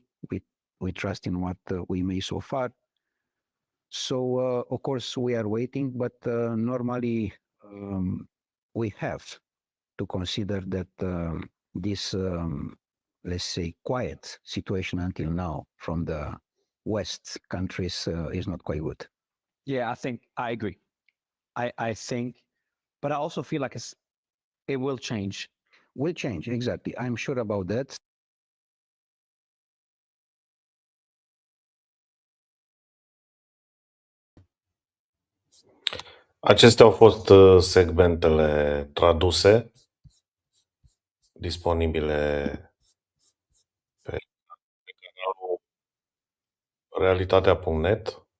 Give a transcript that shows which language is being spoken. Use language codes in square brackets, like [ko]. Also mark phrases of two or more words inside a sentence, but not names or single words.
[en] We trust in what we made so far. So, of course, we are waiting, but normally we have to consider that this, let's say, quiet situation until now from the West countries is not quite good. Yeah, I agree. I think, but I also feel like it will change. Will change, exactly. I'm sure about that. [ro] Acestea au fost segmentele traduse, disponibile pe canalul realitatea.net.